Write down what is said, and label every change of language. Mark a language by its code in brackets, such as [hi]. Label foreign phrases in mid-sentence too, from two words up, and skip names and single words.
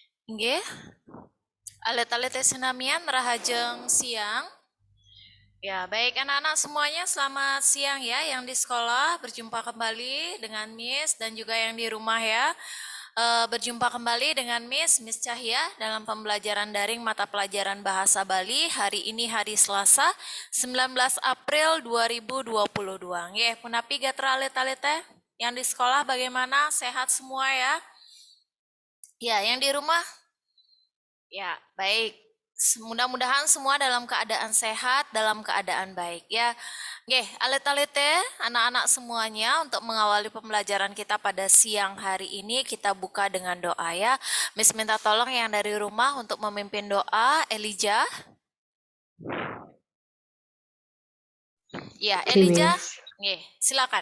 [ban] Nggih. Alit-alit senamian rahajeng siang. [id] Ya, baik anak-anak semuanya selamat siang ya yang di sekolah berjumpa kembali dengan Miss dan juga yang di rumah ya. Berjumpa kembali dengan Miss Cahya dalam pembelajaran daring mata pelajaran Bahasa Bali hari ini hari Selasa 19 April 2022. [ban] Nggih, punapi gatra alit-alit teh [id] yang di sekolah bagaimana? Sehat semua ya? Ya, yang di rumah ya, baik. Mudah-mudahan semua dalam keadaan sehat, dalam keadaan baik ya. Oke, alit-alite, anak-anak semuanya untuk mengawali pembelajaran kita pada siang hari ini kita buka dengan doa ya. Miss minta tolong yang dari rumah untuk memimpin doa, Elijah. Ya, Oke, Elijah. Miss. Oke, silakan.